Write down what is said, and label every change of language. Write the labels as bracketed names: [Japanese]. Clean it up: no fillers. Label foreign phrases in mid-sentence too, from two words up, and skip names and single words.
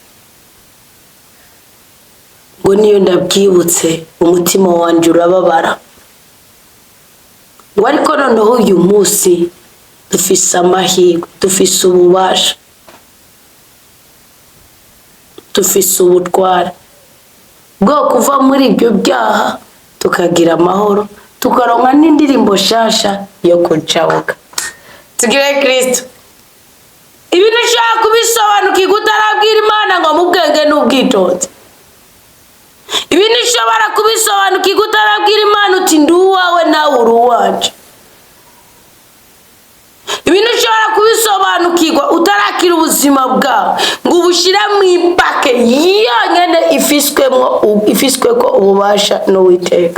[Rundi] ngo niyo ndabyibutse umutima wanje urababara, ngo ariko noneho uyu munsi dufise amahirwe, dufise ububasha, dufise ubutware bwo kuva muri ibyo byaha tukagira amahoro, tukaronka n'indirimbo shasha yo kujabuka. Tugire Kristo. Ibintu ushaka kubisobanukirwa utarabwira Imana ngo mu bwenge n'ubwitonzi. Ibintu ushobora kubisobanukirwa utarabwira Imana uti ndi uwawe nawe uri uwanje. Ibintu ushobora kubisobanukirwa utarakira ubuzima bwawe ngo ubushire mu ipake yonyene ifisweko ububasha n'Uwiteka.